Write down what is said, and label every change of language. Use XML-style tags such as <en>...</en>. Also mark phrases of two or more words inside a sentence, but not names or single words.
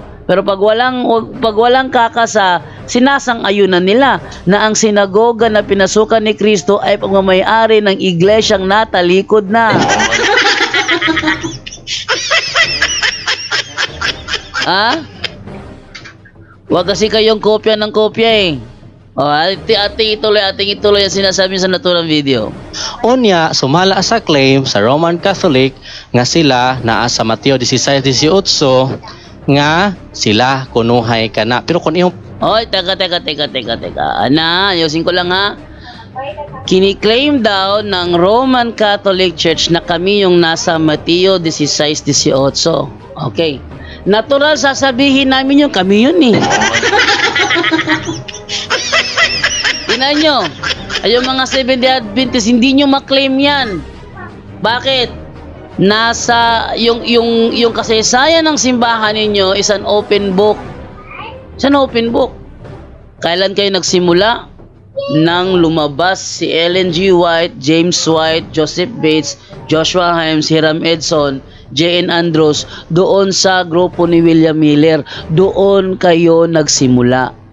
<tl>Pero pag walang kakasa, sinasang-ayunan nila na ang sinagoga na pinasukan ni Kristo ay pagmamayari ng iglesyang natalikod na. Wag kasi kayong kopya ng kopya eh. Ating ituloy ang sinasabi sa naturang video.</tl> <ceb>Unya, sumala sa claim sa Roman Catholic nga sila naa sa Mateo 16:18 nga sila kunuhay ka na.</ceb> <tl>Pero kung iyong Teka. Ayusin ko lang ha. Kiniklaim daw ng Roman Catholic Church na kami yung nasa Mateo 16:18. Okay. Natural sasabihin namin yung kami yun eh. Tingnan nyo. Yung mga Seventh-day Adventist, hindi nyo maklaim yan. Bakit? Nasa yung kasaysayan ng simbahan ninyo</tl> <en>is an open book. It's an open book.</en> <tl>Kailan kayo nagsimula? Nang lumabas si Ellen G. White, James White, Joseph Bates, Joshua Himes, Hiram Edson, J.N. Andrews, doon sa grupo ni William Miller, doon kayo nagsimula.</tl>